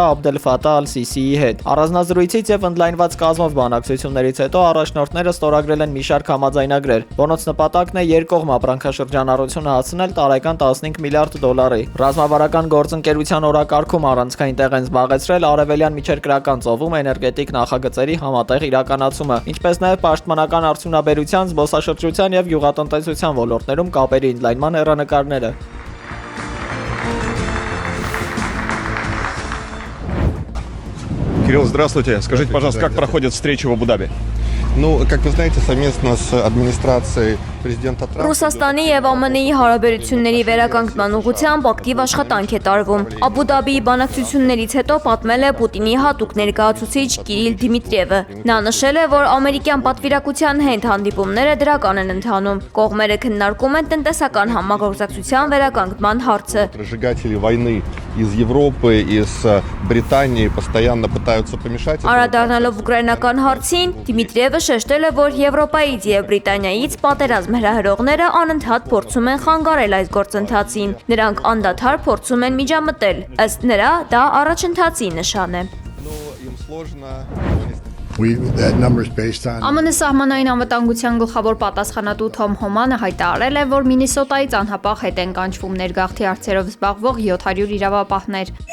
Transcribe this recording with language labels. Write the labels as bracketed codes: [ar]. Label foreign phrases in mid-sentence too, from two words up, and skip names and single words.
[hy] Աբդել Ֆաթահ Ալ-Սիսիի հետ։ Առանձնազրույցից եւ ընդլայնված կազմով բանակցություններից հետո առաջնորդները ստորագրել են մի շարք համաձայնագրեր, որոնց նպատակն է երկկողմ ապրանքաշրջանառությունը հասցնել տարեկան 15 միլիարդ դոլարի։ Ռազմավարական գործընկերության օրակարգում առանցքային տեղ են զբաղեցրել արևելյան միջերկրական ծովում էներգետիկ նախագծերի համատեղ իրականացումը, ինչպես նաեւ պաշտպանական արդյունաբերության, զբոսաշրջության եւ տնտեսության ոլորտներում կապերի ընդլայնման հեռանկարները։ [ru] Кирилл, здравствуйте. Скажите, пожалуйста, как проходят встречи в Абу-Даби? Ну, как вы знаете, совместно с администрацией [hy] Ռուսաստանի եւ ԱՄՆ-ի հարաբերությունների վերականգնման ուղղությամբ ակտիվ աշխատանք է տարվում։ Աբու Դաբիի բանակցություններից հետո պատմել է Պուտինի հատուկ ներկայացուցիչ Կիրիլ Դիմիտրիևը։ Նա նշել է, որ ամերիկյան պատվիրակության հետ հանդիպումները դրական են ընթանում։ Կողմերը քննարկում են տնտեսական համագործակցության վերականգնման հարցը։ [ru] Из Европы, из Британии постоянно пытаются помешать. [hy] Անդրադառնալով ուկրաինական հարցին, Դիմիտրիևը շեշտել է, որ Եվրոպայից եւ Բրիտանիայից պատերազմ հրահրողները անընդհատ փորձում են խանգարել այս գործընթացին։ Նրանք անդադար փորձում են միջամտել։ Ըստ նրա, դա առաջընթացի նշան է։ ԱՄՆ սահմանային անվտանգության գլխավոր պատասխանատու Թոմ Հոմանը հայտարարել է, որ Մինիսոտայից անհապաղ հետ են կանչվում ներգաղթի հարցերով զբաղվող 700 իրավապահներ։